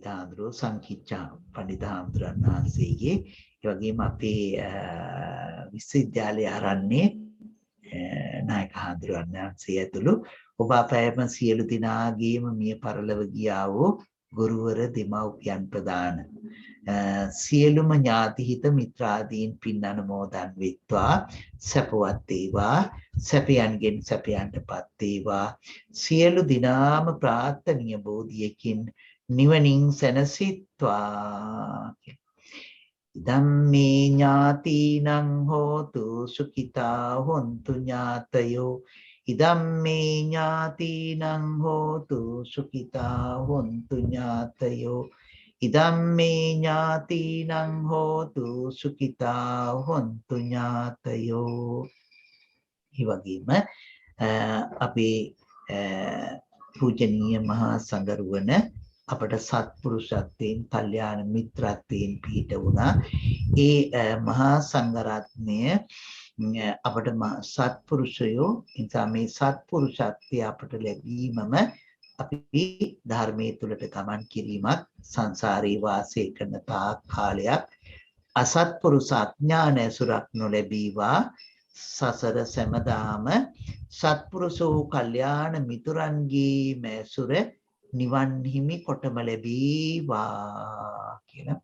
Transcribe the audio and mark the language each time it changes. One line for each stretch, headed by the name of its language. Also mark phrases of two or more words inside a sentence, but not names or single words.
Sinhala: හාමුදුරුවෝ සංකිච්ඡා පඬිත හාමුදුරන් වහන්සේගේ, ඒ වගේම අපේ විශ්වවිද්‍යාලය ආරණ්‍ය නායක හාමුදුරන් වහන්සේ ඇතුළු ඔබ අපෑම සියලු දෙනාගේම මිය පරලොව ගියා වූ ගුරුවර දෙමව්පියන් ප්‍රදාන සියලුම ඥාති හිත මිත්‍රාදීන් පින් අනුමෝදන් වෙත්වා, සපවත් වේවා, සැපයන්ගෙන් සැපයන්ටපත් වේවා. සියලු දිනාම ප්‍රාර්ථනීය බෝධියකින් නිවනින් සැනසෙත්වා.
Pali: ධම්මේ ඥාතිනං හෝතු සුඛිතා හොන්තු ඥාතයෝ. ඉදම්මේ ඥාතිනං හෝතු සුඛිතා හොන්තු ඥාතයෝ. ඉදම්මේ ඥාතිනං හෝතු සුඛිතා හොන්තු ඥාතයෝ.
Sinhala: ඒ වගේම අපේ පූජනීය මහා සංඝරුවන අපට සත්පුරුෂත්වයෙන් කල්යාණ මිත්‍රත්වයෙන් පිහිට වුණා. ඒ මහා සංඝරත්නය අපට සත්පුරුෂයෝ නිසා මේ සත්පුරුෂත්වය අපට ලැබීමම අපි ධර්මයේ තුලට ගමන් කිරීමත් සංසාරේ වාසය කරන තාක් කාලයක් අසත්පුරුෂ අඥාන ඇසුරක් නොලැබීවා සසර සැමදාම සත්පුරුෂෝ කල්යාණ මිතුරන්ගේ මැසුර නිවන් හිමි කොටම ලැබීවා කියලා.